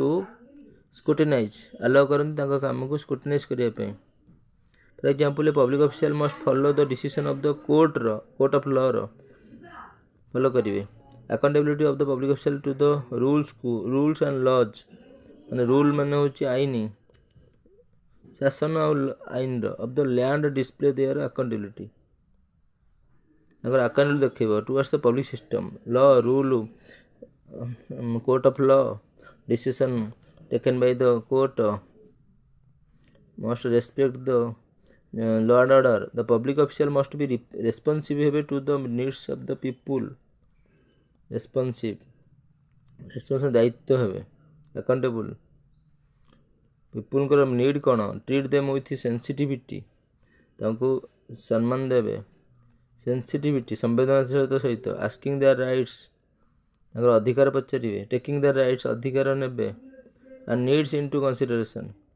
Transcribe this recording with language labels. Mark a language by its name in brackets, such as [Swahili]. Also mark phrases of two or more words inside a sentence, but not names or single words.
[English] scrutinize allow [Odia] କରନ୍ତି ତାଙ୍କ କାମକୁ [English] scrutinize [Odia] କରିବା ପାଇଁ [English] for example a public official must follow the decision of the court of law follow କରିବେ accountability of the public official to the rules and laws [Odia] ମାନେ rule ମାନେ ହେଉଛି ଆଇନ ଶାସନ ଆଉ ଆଇନର [English] of the land display their accountability [Odia] ତାଙ୍କର accountability ଦେଖେଇବ [English] towards the public system law rule court of law decision taken by the court must respect the law and order the public official must be responsive to the needs of the people [Odia] ଦାୟିତ୍ୱ ହେବେ [English] accountable people's need କ'ଣ treat them with sensitivity [Odia] ତାଙ୍କୁ ସମ୍ମାନ ଦେବେ [English] ସେନ୍ସିଟିଭିଟି [Odia] ସମ୍ବେଦନଶୀଳତା ସହିତ [English] asking their rights [Odia] ତାଙ୍କର ଅଧିକାର ପଚାରିବେ [English] taking their rights [Odia] ଅଧିକାର ନେବେ [English] and needs into consideration